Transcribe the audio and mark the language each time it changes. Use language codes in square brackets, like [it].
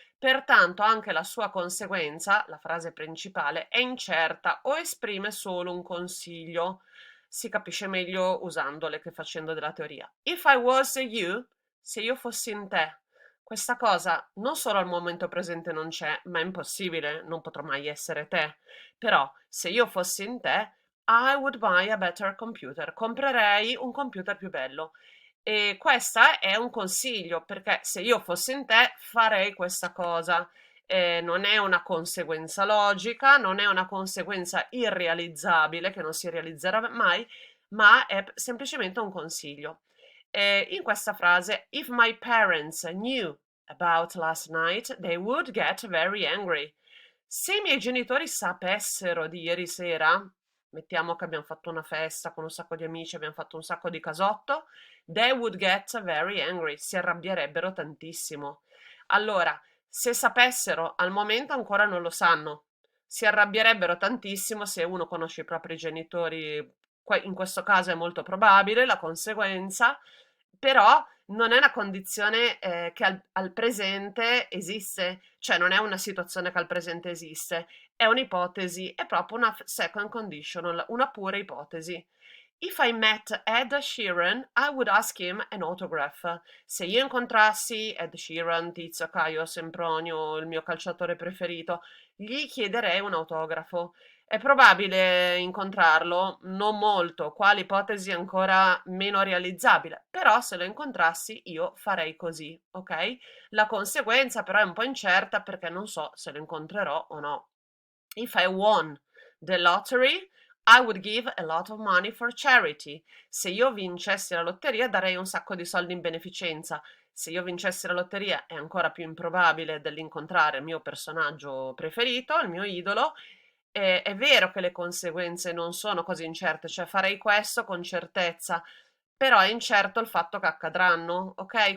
[it] Pertanto anche la sua conseguenza, la frase principale, è incerta o esprime solo un consiglio. Si capisce meglio usandole che facendo della teoria. [en] If I was you, [it] se io fossi in te, Questa cosa non solo al momento presente non c'è, ma è impossibile, non potrò mai essere te. Però, se io fossi in te, [en] I would buy a better computer. [it] Comprerei un computer più bello. E questo è un consiglio, perché se io fossi in te farei questa cosa. Non è una conseguenza logica, non è una conseguenza irrealizzabile che non si realizzerà mai, ma è semplicemente un consiglio. In questa frase, [en] if my parents knew about last night, they would get very angry. [it] Se i miei genitori sapessero di ieri sera, mettiamo che abbiamo fatto una festa con un sacco di amici, abbiamo fatto un sacco di casotto, [en] they would get very angry, [it] si arrabbierebbero tantissimo. Allora, se sapessero, al momento ancora non lo sanno, si arrabbierebbero tantissimo se uno conosce i propri genitori, in questo caso è molto probabile la conseguenza, però non è una condizione che al presente esiste, cioè non è una situazione che al presente esiste, è un'ipotesi, è proprio una second conditional, una pura ipotesi. [en] If I met Ed Sheeran, I would ask him an autograph. [it] Se io incontrassi Ed Sheeran, Tizio Caio Sempronio, il mio calciatore preferito, gli chiederei un autografo. È probabile incontrarlo? Non molto, qua l'ipotesi è ancora meno realizzabile, però se lo incontrassi io farei così, ok? La conseguenza però è un po' incerta perché non so se lo incontrerò o no. [en] If I won the lottery, I would give a lot of money for charity. [it] Se io vincessi la lotteria, darei un sacco di soldi in beneficenza. Se io vincessi la lotteria, è ancora più improbabile dell'incontrare il mio personaggio preferito, il mio idolo. È vero che le conseguenze non sono così incerte, cioè farei questo con certezza, però è incerto il fatto che accadranno, ok?